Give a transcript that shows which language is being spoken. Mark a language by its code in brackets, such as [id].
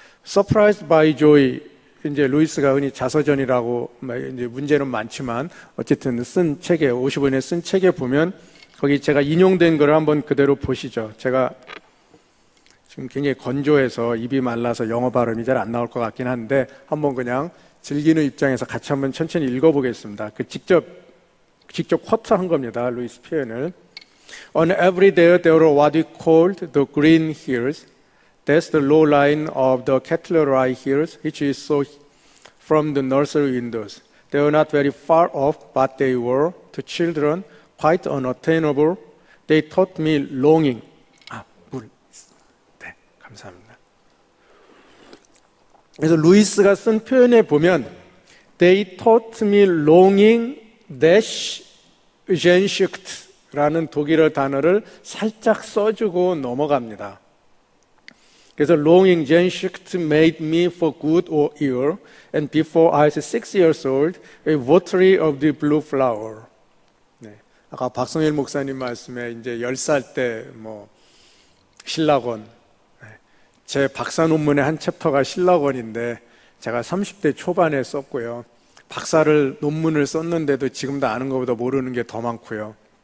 [ko] Surprised by Joy, 이제 루이스가 흔히 자서전이라고 이제 문제는 많지만 어쨌든 쓴 책에 55년에 쓴 책에 보면 거기 제가 인용된 거를 한번 그대로 보시죠. 제가 지금 굉장히 건조해서 입이 말라서 영어 발음이 잘 안 나올 것 같긴 한데 한번 그냥 즐기는 입장에서 같이 한번 천천히 읽어보겠습니다. 그 직접 쿼트한 겁니다. 루이스 표현을. [en] On every day there were what we called the green hills. That's the low line of the Kettler Rye hills, which is so from the nursery windows. They were not very far off, but they were, to children, quite unattainable. They taught me longing. [ko] 물. 네, 감사합니다. 그래서 루이스가 쓴 표현에 보면 [en] They taught me longing dash [ko] Sehnsucht라는 독일어 단어를 살짝 써주고 넘어갑니다. [en] 그래서 longing Sehnsucht made me for good or ill, and before I was 6 years old, a votary of the blue flower. [ko] 네. 아까 박성일 목사님 말씀에 이제 10살 때 신학원, 제 박사 논문의 한 챕터가 신학원인데 제가 30대 초반에 썼고요. 박사를 논문을 썼는데도 지금도 아는 것보다 모르는 게 더 많고요.